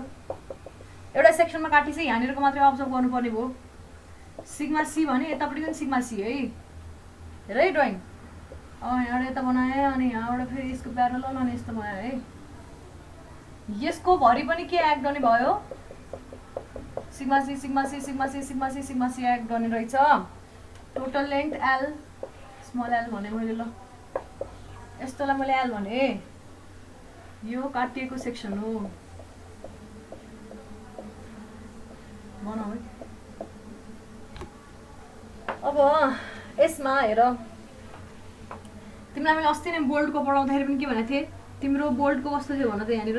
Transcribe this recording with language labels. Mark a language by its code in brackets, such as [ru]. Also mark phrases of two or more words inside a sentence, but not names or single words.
[ne] एउटा सेक्सनमा काटी चाहिँ यहाँनिरको मात्रै अब्जर्भ गर्नुपर्ने भयो। सिग्मा सी भने यतापट्टि पनि सिग्मा सी है, हेर है ड्रइङ। अब यहाँबाट यता बनाएँ अनि यहाँबाट फेरि यसको प्यारलल अनि यस्तो बनाएँ है। यसको भरि पनि के एक्ट गर्ने भयो सिग्मा सी सिग्मा सी सिग्मा सी सिग्मा सी सिग्मा सी एक्ट गर्ने रहेछ [en] total length [ne] एल [en] small l [ne] भने मैले ल यस्तोलाई मैले एल भने यो काटिएको सेक्सन हो बनाऊ है अब यसमा हेर तिमीलाई मैले अस्ति नै बोल्टको पढाउँदाखेरि पनि के भनेको थिएँ तिम्रो बोल्टको कस्तो थियो भन त यहाँनिर